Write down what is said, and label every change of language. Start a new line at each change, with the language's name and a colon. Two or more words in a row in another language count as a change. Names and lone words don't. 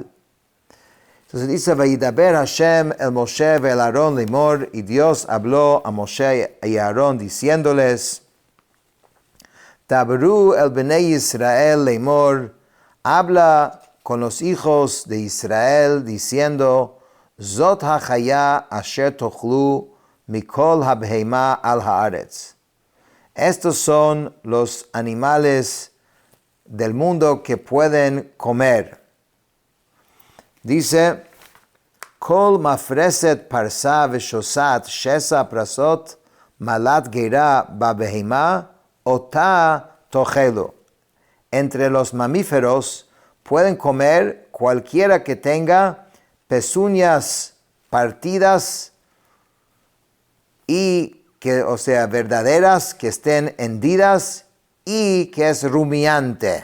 Spanish: Entonces dice,
Hebrew: וידבר השם אל משה ואל אהרן לאמר,
Spanish: y Dios habló a Moshe y a Aarón diciéndoles,
Hebrew: דברו אל בני ישראל לאמר,
Spanish: habla con los hijos de Israel diciendo,
Hebrew: זאת החיה אשר תאכלו מכל הבהמה על הארץ.
Spanish: Estos son los animales del mundo que pueden comer. Dice,
Hebrew: כל מפרסת פרסה ושסעת שסע פרסות מעלת גרה בבהמה אתה תאכלו.
Spanish: Entre los mamíferos pueden comer cualquiera que tenga pezuñas partidas y que, verdaderas, que estén hendidas y que es rumiante.